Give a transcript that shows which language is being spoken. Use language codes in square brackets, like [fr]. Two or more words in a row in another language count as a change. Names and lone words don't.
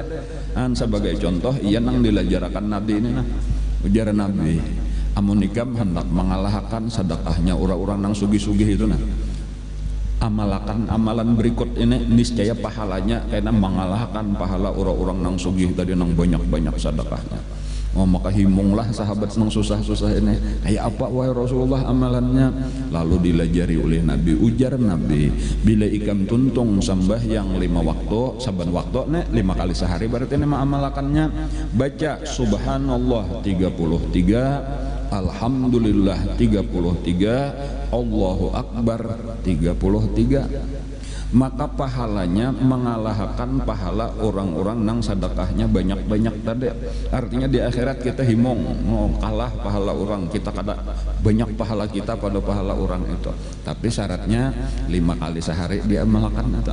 [bjn] Sebagai contoh, ia nang dilajarakan Nabi ini nah, ujar Nabi, amun ikam hendak mengalahkan sedekahnya orang-orang nang sugih-sugih itu nah, amalkan amalan berikut ini, niscaya pahalanya kayaknya mengalahkan pahala orang-orang nang sugih tadi nang banyak-banyak sedekahnya. Oh, maka himunglah sahabat nang susah-susah ini, kayak apa wahai Rasulullah amalannya? Lalu dilajari oleh Nabi. Ujar Nabi, bila ikam tuntung sembahyang 5 waktu, saban waktu nih 5 kali sehari, berarti ini amalakannya baca subhanallah 33, alhamdulillah 33, [ar] Allahu akbar [bjn] 33. Maka pahalanya mengalahkan pahala orang-orang nang sedekahnya banyak-banyak tadi. Artinya di akhirat kita himong, kalah pahala orang, kita kada banyak pahala kita pada pahala orang itu. [id] Tapi syaratnya 5 kali sehari dia amalkan itu.